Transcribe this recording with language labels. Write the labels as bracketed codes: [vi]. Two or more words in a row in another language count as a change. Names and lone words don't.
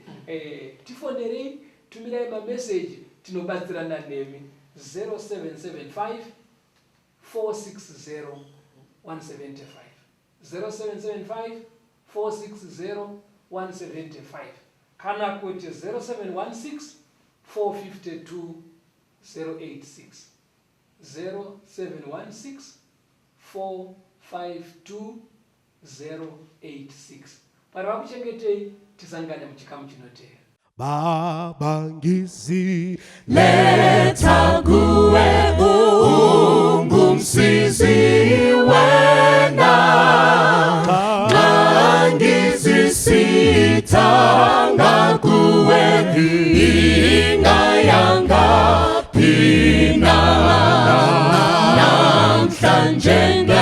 [sn] Tifonerei, tumirai mameseji tinobatsirana nemi 0775 460 175 0775 460 175 kana kuti 0716 452 086 0716 452 086. Para vakuchengetei tisangane muchikamu chinoteera. [nd] Baba ngizi letha kuwe ungumsizi wena ngangizisitha kuwe ingayanga phina namhlanje